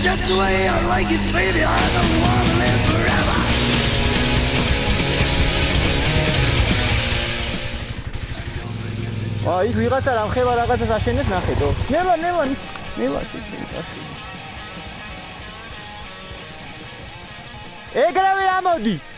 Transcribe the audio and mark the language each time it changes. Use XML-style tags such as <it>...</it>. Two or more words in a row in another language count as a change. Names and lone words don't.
<en>the way I like it, baby. I don't wanna live forever.</en> <ka>იქ ვიღაცა რა ხება რაღაცას აშენებს ნახეთო. ნელა შეჭი. ეგრევე ამოდი.</ka>